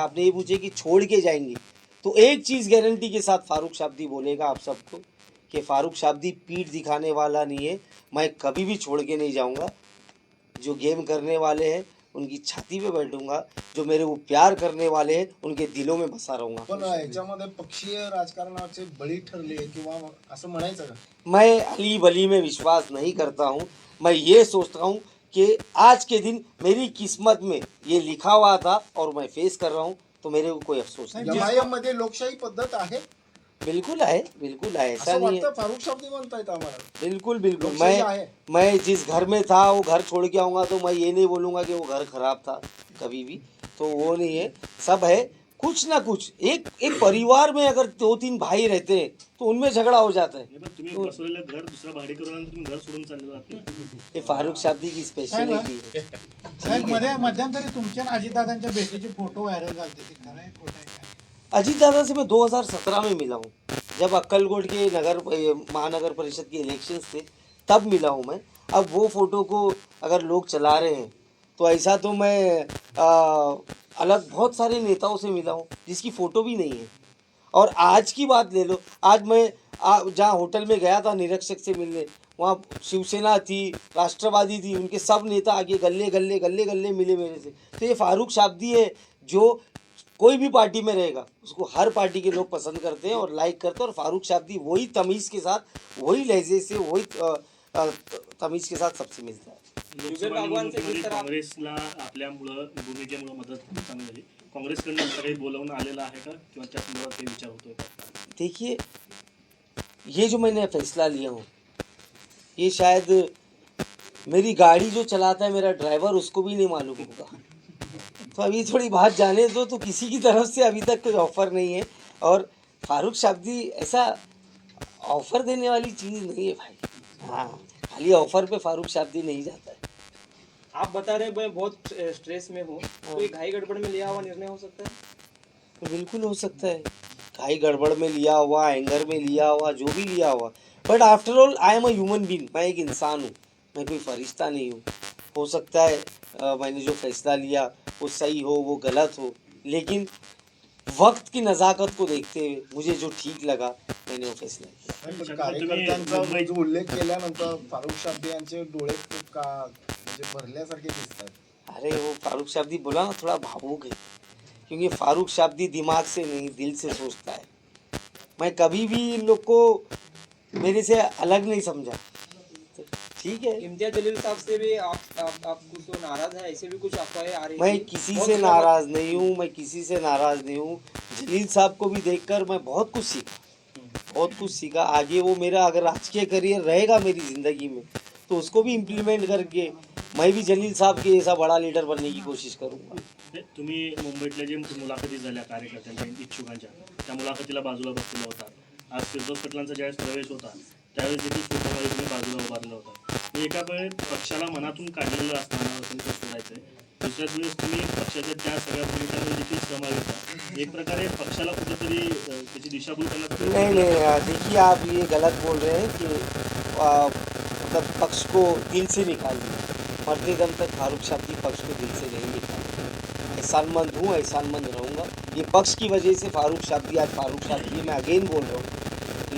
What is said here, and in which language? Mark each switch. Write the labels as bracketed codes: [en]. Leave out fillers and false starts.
[hi] आपने ये पूछे कि छोड़ के जाएंगे, तो एक चीज़ गारंटी के साथ फारूक शाब्दी बोलेगा आप सबको कि फारूक शाब्दी पीठ दिखाने वाला नहीं है. मैं कभी भी छोड़ के नहीं जाऊँगा. जो गेम करने वाले हैं उनकी छाती पे बैठूंगा, जो मेरे को प्यार करने वाले हैं उनके दिलों में बसा रहूंगा. [mr] पण याच्यामध्ये पक्षीय राजकारणाचे बळी ठरले किंवा असं म्हणायचं का? [hi] मैं अली बली में विश्वास नहीं करता हूँ. मैं ये सोचता हूँ कि आज के दिन मेरी किस्मत में ये लिखा हुआ था और मैं फेस कर रहा हूँ, तो मेरे को कोई अफसोस नहीं. [mr] MIM मध्ये लोकशाही पद्धत आहे [hi] बिल्कुल है, बिल्कुल है, ऐसा [mr] असं [hi] नहीं है. [mr] वाटतं फारुख शाब्दी म्हणतायत आम्हाला. [hi] बिल्कुल बिल्कुल. [mr] लोकशाही आहे. [hi] मैं जिस घर में था वो घर छोड़ के आऊँगा तो मैं ये नहीं बोलूँगा कि वो घर खराब था कभी भी. तो वो नहीं है, सब है. कुछ ना कुछ एक परिवार में अगर 2-3 भाई रहते हैं तो उनमें झगड़ा हो जाता है. [mr] तुम्ही बसवलेलं घर दुसरा भाडेकरू आणि तुम्ही घर सोडून चालले जाते. [hi] ये फारूक शाब्दी की स्पेशलिटी है. [mr] साहेब, मध्यंतरी तुमच्या आणि अजितदादांच्या भेटीचे फोटो व्हायरल झाले, ते खरं आहे खोटं आहे काय? [hi] अजीत दादा से मैं 2017 में मिला हूँ, जब अक्कलकोट के महानगर परिषद के इलेक्शंस थे तब मिला हूँ मैं. अब वो फ़ोटो को अगर लोग चला रहे हैं तो ऐसा तो मैं अलग बहुत सारे नेताओं से मिला हूँ जिसकी फ़ोटो भी नहीं है. और आज की बात ले लो, आज मैं जहाँ होटल में गया था निरीक्षक से मिलने, वहाँ शिवसेना थी, राष्ट्रवादी थी, उनके सब नेता आगे गले मिले मेरे से. तो ये फारूक शाब्दी है जो कोई भी पार्टी में रहेगा उसको हर पार्टी के लोग पसंद करते हैं और लाइक करते हैं. और फारूक शाब्दी वही तमीज़ के साथ, वही लहजे से, वही तमीज़ के साथ सबसे मिलता है. [mr] लोकसभा निवडणुकीमध्ये काँग्रेसला आपल्यामुळं भूमिकेमुळे मदत चांगली झाली. काँग्रेसकडनं असं काही बोलवणं आलेलं आहे का किंवा त्या संदर्भात काही विचार होतोय का? [hi] देखिए, ये जो मैंने फैसला लिया हूँ, ये शायद मेरी गाड़ी जो चलाता है मेरा ड्राइवर उसको भी नहीं मालूम होगा. तो अभी थोड़ी बात जाने दो. तो किसी की तरफ से अभी तक कोई ऑफ़र नहीं है और फारूक शाब्दी ऐसा ऑफ़र देने वाली चीज़ नहीं है भाई. हाँ, खाली ऑफर पे फारूक शाब्दी नहीं जाता है। आप बता रहे हैं मैं बहुत स्ट्रेस में हूँ, तो ये घाई गड़बड़ में लिया हुआ निर्णय हो सकता है? तो बिल्कुल हो सकता है, खाई गड़बड़ में लिया हुआ, एंगर में लिया हुआ, जो भी लिया हुआ, [en] but after all I am a human being, [hi] मैं एक इंसान हूँ, मैं कोई फरिश्ता नहीं हूँ। हो सकता है मैंने जो फैसला लिया वो सही हो, वो गलत हो, लेकिन वक्त की नज़ाकत को देखते हुए मुझे जो ठीक लगा मैंने वो फैसला किया। [mr] पण कार्यकर्त्यांचा जो उल्लेख केल्यानंतर फारुख शाब्दी यांचे डोळे खूप का म्हणजे भरल्यासारखे दिसतात। [hi] अरे वो फारूक शाब्दी बोला ना, थोड़ा भावुक है, क्योंकि फारूक शाब्दी दिमाग से नहीं दिल से सोचता है। मैं कभी भी इन लोग को मेरे से अलग नहीं समझा, तो ठीक है। इम्तियाज जलील साहब से भी आप कुछ तो नाराज है, ऐसे भी कुछ अफवाहें आ रही मैं थी। किसी बहुत से दिनों नाराज़ नहीं हूँ, मैं किसी से नाराज़ नहीं हूँ। जलील साहब को भी देखकर मैं बहुत कुछ सीखा, बहुत कुछ सीखा। आगे वो मेरा अगर राजकीय करियर रहेगा मेरी ज़िंदगी में, तो उसको भी इम्प्लीमेंट करके मैं भी जलील साहब के जैसा बड़ा लीडर बनने की कोशिश करूँगा। [mr] तुम्ही मुंबईतल्या जे मुलाखती झाल्या कार्यकर्त्यांच्या इच्छुकांच्या, त्या मुलाखतीला बाजूला बसलेला होता. आज फिरदौस पटलांचा ज्यावेळेस प्रवेश होता त्यावेळेस देखील फोटोमध्ये तुम्ही बाजूला उभारला होता. म्हणजे एका वेळेस पक्षाला मनातून काढलेलं असताना तुमचं सोडायचं आहे, दुसऱ्याच वेळेस तुम्ही पक्षाच्या त्या सगळ्या भूमिकांमध्ये देखील सहभागी होता. एक प्रकारे पक्षाला कुठेतरी त्याची दिशाभूल करण्यात [hi] नहीं, देखिए आप ये गलत बोल रहे हैं कि मतलब पक्ष को दिल से निकाल दिया। मरते दम तक फारूक शाब्दी पक्ष को दिल से नहीं निकाल, एहसानमंद हूँ, एहसानमंद रहूँगा। ये पक्ष की वजह से फारूक शाब्दी आज फारूक शाब्दी, मैं अगेन बोल रहा हूँ।